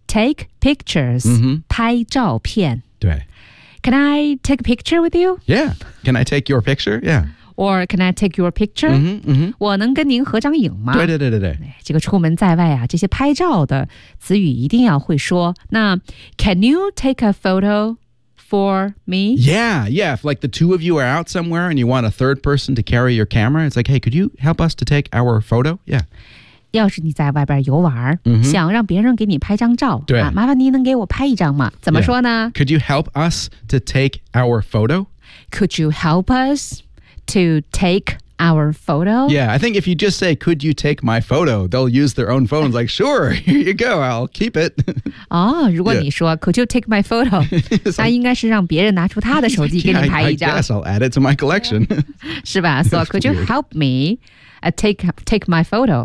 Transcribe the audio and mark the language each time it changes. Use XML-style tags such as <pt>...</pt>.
<en>Take pictures. Mm-hmm.</en> <zh>拍照片。对。</zh> <en>Can I take a picture with you? Yeah. Can I take your picture? Yeah. Or can I take your picture? Mm-hmm, mm-hmm.</en> <zh>我能跟您合张影吗？对。这个出门在外啊，这些拍照的词语一定要会说。</zh> <en>那 can you take a photo for me? Yeah. If like the two of you are out somewhere and you want a third person to carry your camera, it's like, hey, could you help us to take our photo? Yeah.</en> <zh>要是你在外边游玩、 mm-hmm. 想让别人给你拍张照对、啊、麻烦您能给我拍一张吗怎么说呢、</zh> <en>yeah. Could you help us to take our photo? Could you help us? To take our photo? Yeah, I think if you just say, could you take my photo? They'll use their own phones like, sure, here you go, I'll keep it. Oh,</en> <zh>如果你说、</zh> <en>yeah. could you take my photo?</en> <zh>那应该是让别人拿出他的手机给你拍一张。</zh> <en>Yes, I'll add it to my collection.</en> <zh>是吧</zh> <en>So could you help me take my photo?</en>